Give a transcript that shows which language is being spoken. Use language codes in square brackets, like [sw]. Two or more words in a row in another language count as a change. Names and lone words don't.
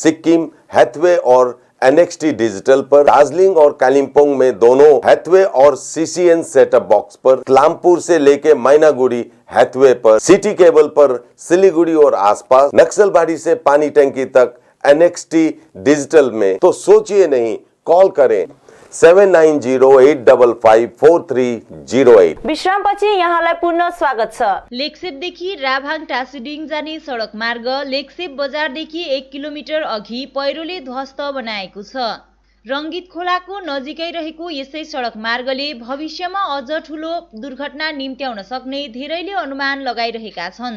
[hi] सिक्किम, हैथवे और NXT डिजिटल पर, दार्जिलिंग और कालिम्पोंग में दोनों हैथवे और CCN [en] setup box [hi] पर, क्लामपुर से लेके मैनागुड़ी हैथवे पर, सिटी केबल पर सिलीगुड़ी और आसपास, नक्सलबाड़ी से पानी टंकी तक NXT डिजिटल में। तो सोचिए नहीं, कॉल करें 7908554308। [ne] विश्रामपछि यहाँलाई पुनः स्वागत छ। लेकसेपदेखि राभाङ टासिडिङ जाने सडक मार्ग लेकसेप बजारदेखि 1 किलोमिटर अघि पहिरोले ध्वस्त बनाएको छ। रङ्गीत खोलाको नजिकै रहेको यसै सडक मार्गले भविष्यमा अझ ठूलो दुर्घटना निम्त्याउन सक्ने धेरैले अनुमान लगाइरहेका छन्।